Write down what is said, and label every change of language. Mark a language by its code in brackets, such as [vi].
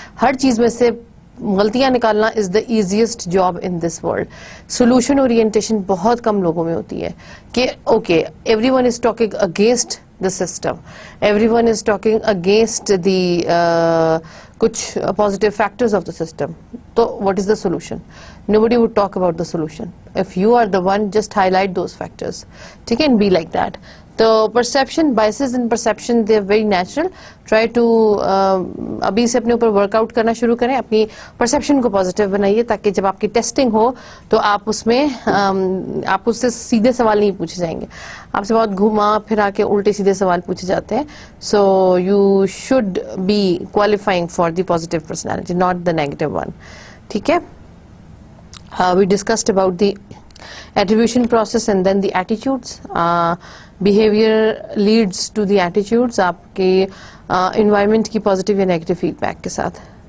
[hi] हर चीज में से गलतियां निकालना [en] Is the easiest job in this world. Solution orientation [hi] बहुत कम लोगों में होती है कि [en] Okay, everyone is talking against the system, everyone is talking against the कुछ positive factors of the system. So what is the solution? Nobody would talk about the solution. If you are the one, just highlight those factors. [hi] ठीक है, [en] and be like that. तो perception, biases in perception, they are very natural. [hi] Try to अभी से अपने ऊपर workout करना शुरू करें, अपनी perception को positive बनाइए, ताकि जब आपकी टेस्टिंग हो तो आप उसमें आप उससे सीधे सवाल नहीं पूछे जाएंगे, आपसे बहुत घुमा फिरा के उल्टे सीधे सवाल पूछे जाते हैं. [en] So you should be qualifying for the positive personality, not the negative one. [hi] ठीक है, [en] we discussed about the attribution process and then the attitudes. Behavior leads to the attitudes, [hi] आपके environment की positive या negative feedback के साथ.